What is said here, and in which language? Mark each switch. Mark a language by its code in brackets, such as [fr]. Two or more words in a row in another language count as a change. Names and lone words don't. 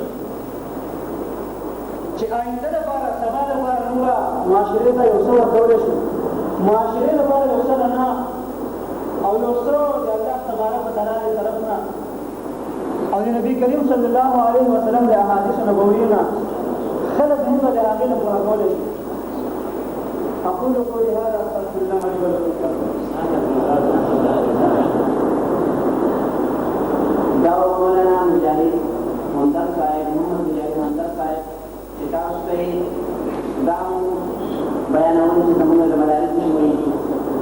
[ps] چې آینده لپاره، سبا لپاره موږ معاشرې ته یو څه ورکولی شو، معاشرې لپاره یو څه رڼا او یو څه د الله [ar] تبارک وتعالی [ps] له طرف نه او د نبي کریم [ar] صلی الله علیه وسلم [ps] د احادیثو نبویو نه خلک موږ د هغې نه پوره کولی شو. [ar] اقول قولي هذا استغفر الله لي ولكم. [ps] دا مولانا مجاهد همدرد صاحب، محمد مجاهد همدرد صاحب چې تاسو ته یې دا بیانول چې زموږ د مدارس نه وایي.